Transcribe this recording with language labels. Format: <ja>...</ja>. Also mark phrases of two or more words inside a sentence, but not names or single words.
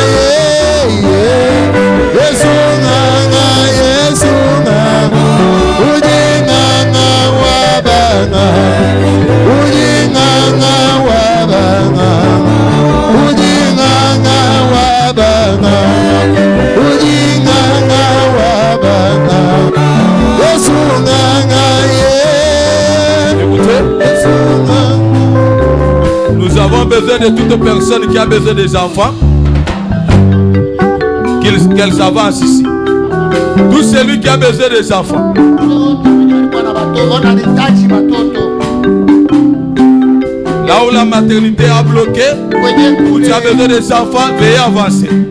<lua>Yesu nganga, Yesu nganga, ujinganga wabanga, ujinganga wabanga, ujinganga wabanga, ujinganga wabanga, Yesu nganga Yesu nganga.</lua> <fr>Nous avons besoin de toute personne qui a besoin des enfants, qu'elles avancent ici. Tout celui qui a besoin des enfants. Là où la maternité a bloqué, où tu as besoin des enfants, veuillez avancer.</fr>